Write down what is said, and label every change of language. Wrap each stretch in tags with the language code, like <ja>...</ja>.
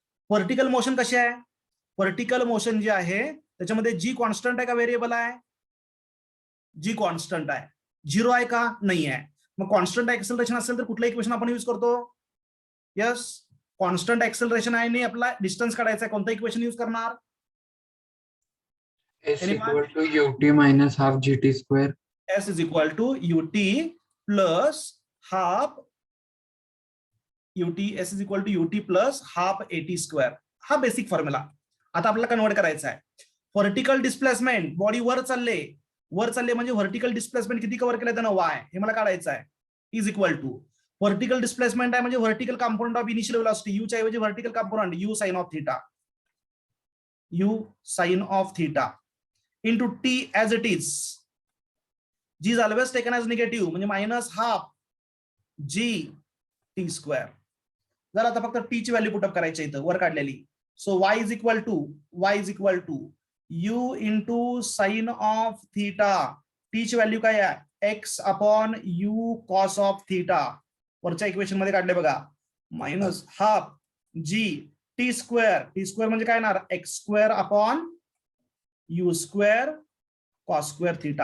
<mr>Vertical motion कशी आहे? Vertical motion जे आहे त्याच्यामध्ये जी कॉन्स्टंट आहे का व्हेरिएबल आहे? जी कॉन्स्टंट आहे. 0 आहे का? नाही आहे. मग कॉन्स्टंट एक्सेलरेशन असेल तर कुठलं इक्वेशन आपण यूज करतो? यस, कॉन्स्टंट एक्सेलरेशन आहे आणि आपला डिस्टन्स काढायचा आहे. कोणतं इक्वेशन यूज करणार?</mr> <en>S equal to ut minus half gt square. S is equal to ut plus half ut. S is equal to ut plus half at square.</en> <mr>हा basic formula. आता आपल्याला कन्वर्ट करायचा आहे. Vertical displacement, body वर चालले, वर चालले म्हणजे व्हर्टिकल डिस्प्लेसमेंट किती कव्हर केलं त्यानं वाय, हे मला काढायचं आहे. Is equal to vertical displacement आहे म्हणजे vertical component of initial velocity, you च्या ऐवजी vertical component you sign of theta, you sign of theta into t as it is.</mr> <en>G is always taken as negative</en> <mr>म्हणजे minus half g t square. जर आता फक्त t ची value put up करायची इथं वर काढलेली.</mr> <en>So y is equal to u into sine of theta.</en> <mr>t ची व्हॅल्यू काय आहे x upon u cos of theta. वरच्या इक्वेशन मध्ये काढले बघा, minus half g t square म्हणजे काय येणार x square upon you square cos square theta.</mr>